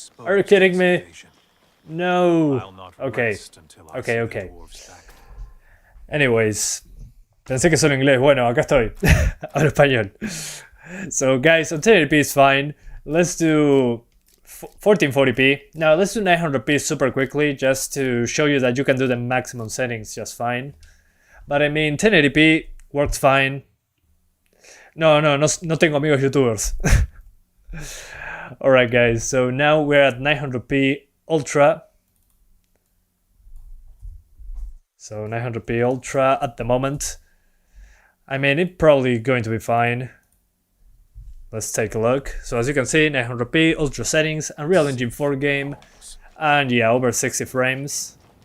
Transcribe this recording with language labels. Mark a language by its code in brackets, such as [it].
[en] Are you kidding me? No. Okay. Okay, okay. Anyways. [es] Pensé que solo inglés. Bueno, acá estoy. Hablo español. [en] So guys, on 1080p is fine. Let's do 1440p. Now let's do 900p super quickly just to show you that you can do the maximum settings just fine. But I mean, 1080p works fine. [es] No tengo amigos youtubers. [en] Alright guys, so now we're at 900p Ultra. So 900p Ultra at the moment. I mean, it's probably going to be fine. Let's take a look. So as you can see, 900p Ultra settings, Unreal Engine 4 game, and yeah, over 60 frames.